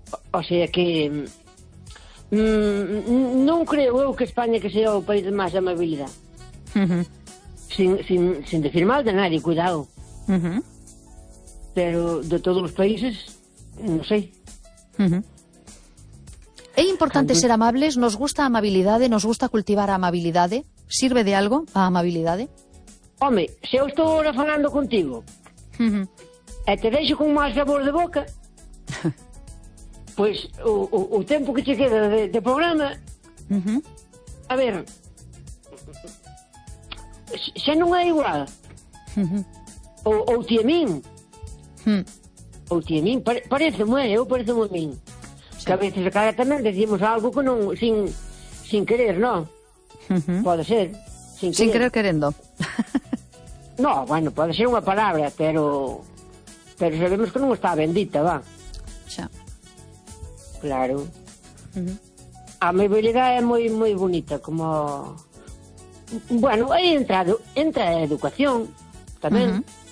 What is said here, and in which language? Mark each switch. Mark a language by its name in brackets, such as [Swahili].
[Galician] O sea que non creo eu que España que sea o país de máis amabilidade. [Spanish] Sin decir mal de nadie, cuidado. [Galician] Pero de todos os países, non sei. É importante ser amables, nos gusta a amabilidade, nos gusta cultivar a amabilidade. Sirve de algo a amabilidade? Home, se eu estou ahora falando contigo, e te deixo con máis sabor de boca, pois o tempo que te queda de programa, a ver, xa non é igual. Ou ti a min. Ou ti a min, parece-me a min. Sí. Que a veces cara tamén decimos algo que non, sin querer, non? Pode ser. Sin querer querendo. No, bueno, pode ser unha palabra, pero sabemos que non está bendita, va. Xa. Claro. A amabilidade é moi, moi bonita, como... Bueno, aí entra a educación tamén.